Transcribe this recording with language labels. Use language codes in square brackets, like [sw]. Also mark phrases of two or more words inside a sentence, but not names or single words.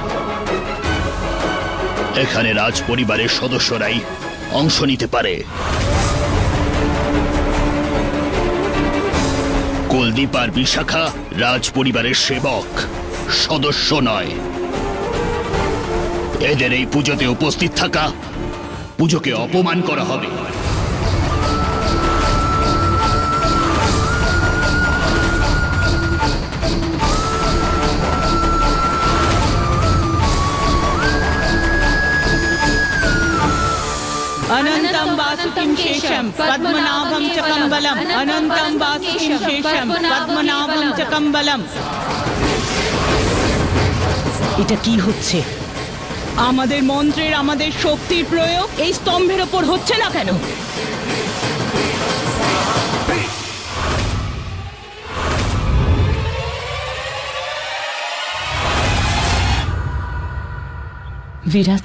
[bn] এখানে রাজ পরিবারের সদস্যরাই অংশ নিতে পারে। কুলদীপ আর বিশাখা রাজ পরিবারের সেবক, সদস্য নয়। এদের এই পুজোতে উপস্থিত থাকা পুজোকে অপমান করা হবে। [sa] अनंतं वासुकिं शेषं पद्मनाभं च कम्बलम् अनंतं वासुकिं शेषं पद्मनाभं च कम्बलम्। [bn] এটা কি হচ্ছে? আমাদের মন্ত্রের, আমাদের শক্তির প্রয়োগ এই স্তম্ভের উপর হচ্ছে না কেন? বিরাজ,